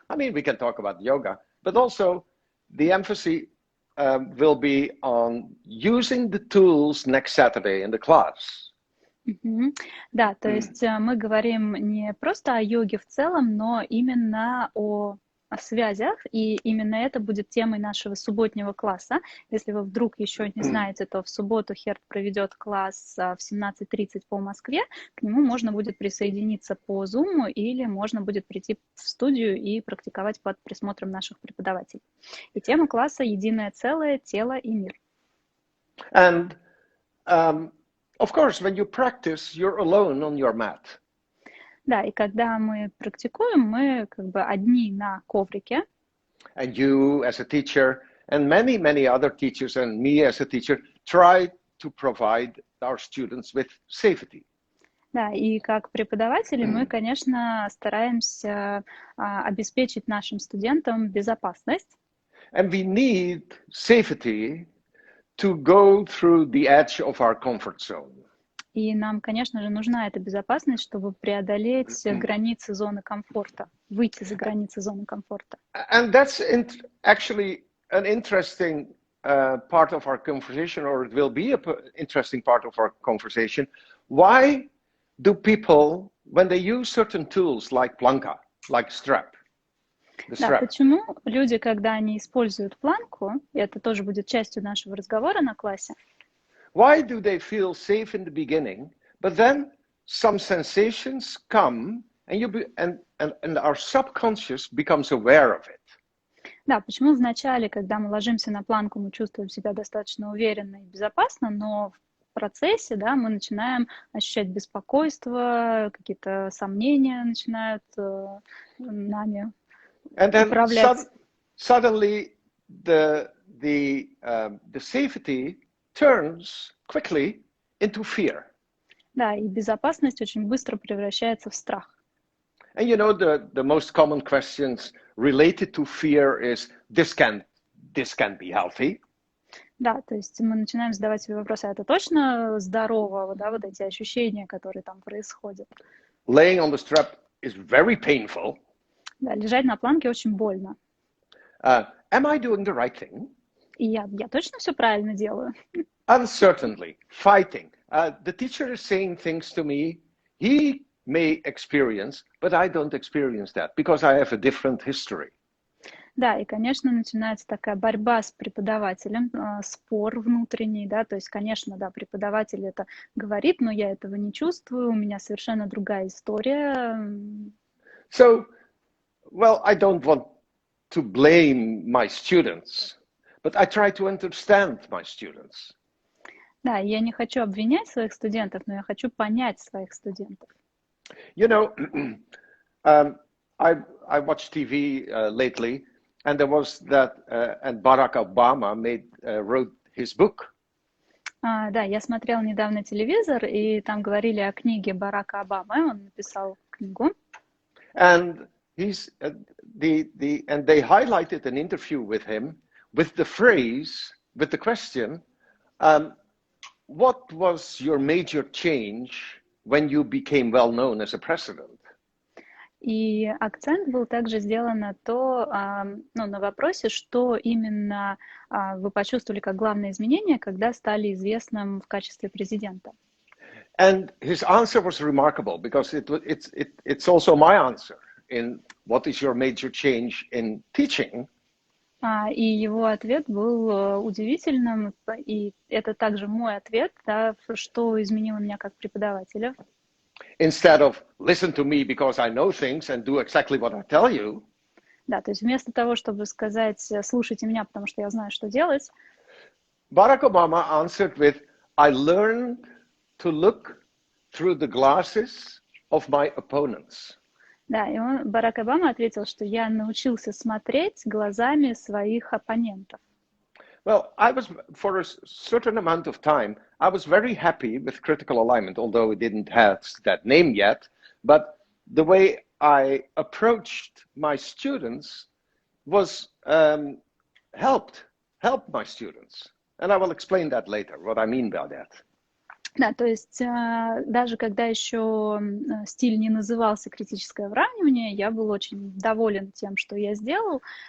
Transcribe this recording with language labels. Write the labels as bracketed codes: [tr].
[en] I mean, we can talk about yoga, but also the emphasis will be on using the tools next Saturday in the class. [ru] Да, то есть мы говорим не просто о йоге в целом, но именно о связях, и именно это будет темой нашего субботнего класса. Если вы вдруг еще не знаете, то в субботу Херт проведет класс в 17:30 по Москве. К нему можно будет присоединиться по Zoom или можно будет прийти в студию и практиковать под присмотром наших преподавателей. И тема класса «Единое целое, тело и мир». [en] And of course, when you practice, you're alone on your mat. [ru] Да, и когда мы практикуем, мы как бы одни на коврике. [en] And you as a teacher and many, many other teachers and me as a teacher try to provide our students with safety. [ru] Да, и как преподаватели мы, конечно, стараемся обеспечить нашим студентам безопасность. [en] And we need safety to go through the edge of our comfort zone. [ru] И нам, конечно же, нужна эта безопасность, чтобы преодолеть границы зоны комфорта, выйти за границы зоны комфорта. [en] And that's actually an interesting part of our conversation, or it will be an interesting part of our conversation. Why do people, when they use certain tools like planka, like strap, [ru] да, почему люди, когда они используют планку, и это тоже будет частью нашего разговора на классе, [en] why do they feel safe in the beginning, but then some sensations come and our subconscious becomes aware of it? [ru] Да, почему вначале, когда мы ложимся на планку, мы чувствуем себя достаточно уверенно и безопасно, но в процессе, да, мы начинаем ощущать беспокойство, какие-то сомнения начинают нами управлять. [en] Suddenly the safety turns quickly into fear. [ru] Да, и безопасность очень быстро превращается в страх. [en] And you know, the most common questions related to fear is, this can't be healthy. [ru] Да, то есть мы начинаем задавать себе вопросы, а это точно здорово, да, вот эти ощущения, которые там происходят. [en] Laying on the strap is very painful. [ru] Да, лежать на планке очень больно. [en] Am I doing the right thing? [ru] И я точно все правильно делаю? [en] Uncertainly, fighting. The teacher is saying things to me he may experience, but I don't experience that because I have a different history. [ru] Да, и, конечно, начинается такая борьба с преподавателем, спор внутренний, да, то есть, конечно, да, преподаватель это говорит, но я этого не чувствую, у меня совершенно другая история. [en] So, well, I don't want to blame my students, but I try to understand my students. [ru] Да, я не хочу обвинять своих студентов, но я хочу понять своих студентов. [en] You know, I watched TV lately, and there was that, and Barack Obama wrote his book. [ru] Да, я смотрела недавно телевизор, и там говорили о книге Барака Обамы, он написал книгу. [en] And and they highlighted an interview with him with the phrase, with the question, what was your major change when you became well known as a president? [ru] И акцент был также сделан на то, на вопросе, что именно вы почувствовали как главное изменение, когда стали известным в качестве президента. [en] And his answer was remarkable because it's also my answer in what is your major change in teaching. [ru] И его ответ был удивительным, и это также мой ответ, да, что изменило меня как преподавателя. [en] instead of listen to me because I know things and do exactly what I tell you. [ru] Да, то есть вместо того, чтобы сказать, слушайте меня, потому что я знаю, что делать, [en] Barack Obama answered with, I learned to look through the glasses of my opponents. [ru] да, и Барак Обама ответил, что я научился смотреть глазами своих оппонентов. [en] Well, I was, for a certain amount of time, I was very happy with critical alignment, although it didn't have that name yet. But the way I approached my students was helped my students. And I will explain that later, what I mean by that. [ru] Да, то есть даже когда еще стиль не назывался критическое выравнивание, я был очень доволен тем, что я сделал.